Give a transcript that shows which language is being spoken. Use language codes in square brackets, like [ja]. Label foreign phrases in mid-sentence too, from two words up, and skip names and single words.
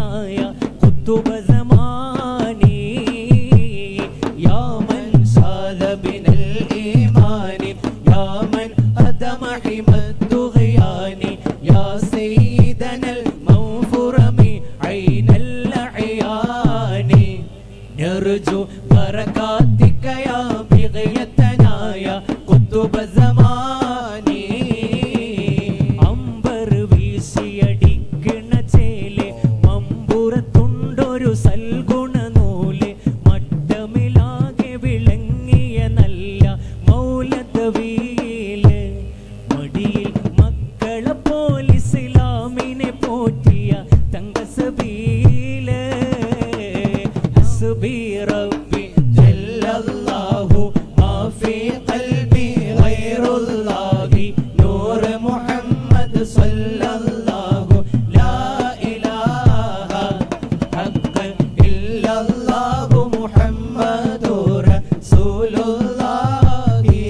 [ar] يا قطب زماني يا من شاد بناء الإيمان يا من هدم حمى الطغيان يا سيدنا الموفور مي عين الأعيان نرجو بركاتك يا بغيتنا يا قطب زماني [ml] അമ്പർ വീശിയടിക്കണ ചേലെ മമ്പുറത്തുണ്ടൊരു സൽഗുണ നൂല് മട്ടമിലാകെ വിളങ്ങിയ നല്ല മൗലദവീല് മടിയിൽ മക്കളെ പോലെ ഇസ്ലാമിനെ പോറ്റിയ തങ്കസബീല് [ar] حسبي ربي جل الله ما في قلبي غير الله نور محمد صلى الله لا إله حقا إلا الله محمد رسول الله